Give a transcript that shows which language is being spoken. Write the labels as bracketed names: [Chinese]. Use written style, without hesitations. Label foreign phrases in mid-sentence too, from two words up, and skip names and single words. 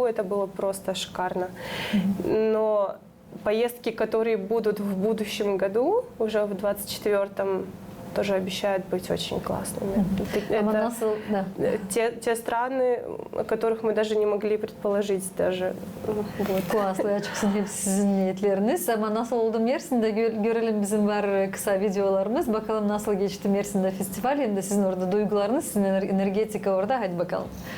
[Russian] Это было просто шикарно. Но поездки, которые будут в будущем году, уже в 24-м, тоже обещают быть очень классными. Это те страны, о которых мы даже не могли предположить даже. Вот. Классно, [Gagauz] açık sizin niyetleriniz. Ama nasıl oldu Mersin'de görelim, bizim var kısa videolarımız. Bakalım nasıl geçti Mersin'de festival, hem de sizin orada duygularınız, sizin energetika orada. Hadi bakalım.